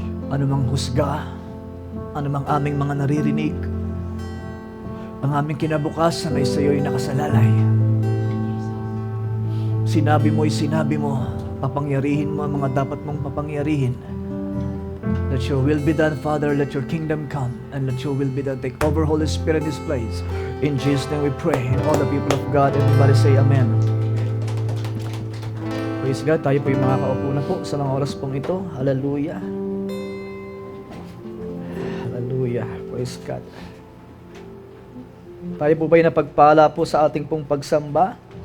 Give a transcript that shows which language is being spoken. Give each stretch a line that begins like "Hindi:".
Filipino: Anumang husga, anumang aming mga naririnig, ang aming kinabukasan ay sa iyo'y nakasalalay. Sinabi mo, papangyarihin mo ang mga dapat mong papangyarihin.
English: Let your will be done, Father. Let your kingdom come, and let your will be done. Take over, Holy Spirit, in this place. In Jesus' name we pray. And all the people of God, everybody say Amen. Praise God.
Filipino: Tayo po yung makakaupo na po sa mga oras pong ito. Hallelujah.
English: Hallelujah. Praise God.
Filipino: Tayo po ba'y napagpala po sa ating pong pagsamba?